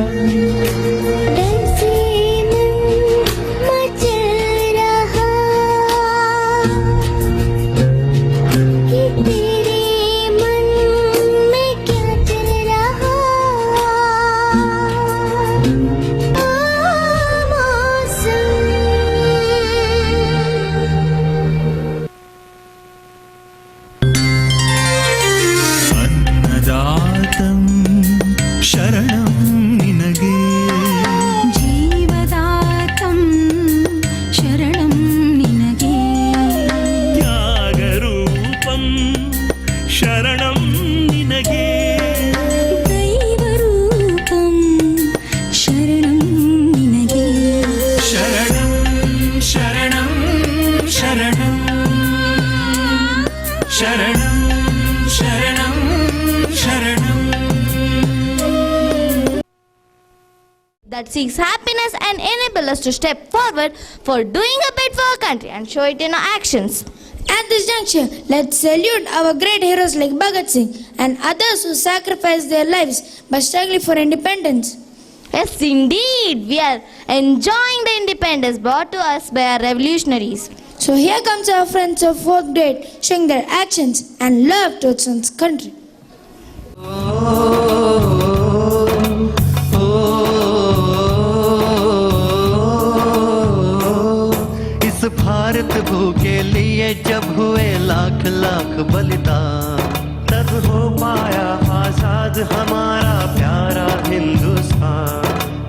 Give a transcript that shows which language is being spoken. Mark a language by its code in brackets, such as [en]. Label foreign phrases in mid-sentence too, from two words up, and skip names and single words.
[hi] डर से मन मचल रहा कि तेरे मन में क्या चल रहा। [kn] ಅನ್ನದಾತಂ ಶರಣಂ ನಿನಗೆ, ಜೀವದಾತಂ ಶರಣಂ ನಿನಗೆ, ತ್ಯಾಗರೂಪಂ ಶರಣಂ ನಿನಗೆ, ದೈವರೂಪಂ ಶರಣಂ ನಿನಗೆ, ಶರಣಂ ಶರಣಂ ಶರಣಂ ಶರಣಂ ಶರಣಂ ಶರಣಂ। [en] that seeks happiness and enable us to step forward for doing a bit for our country and show it in our actions. At this juncture, let's salute our great heroes like Bhagat Singh and others who sacrificed their lives by struggling for independence. Yes, indeed, we are enjoying the independence brought to us by our revolutionaries. So here comes our friends of 4th grade showing their actions and love towards one's country. [hi] इस भारत भू के लिए जब हुए लाख लाख बलिदान, तब हो पाया आजाद हमारा प्यारा हिंदुस्तान।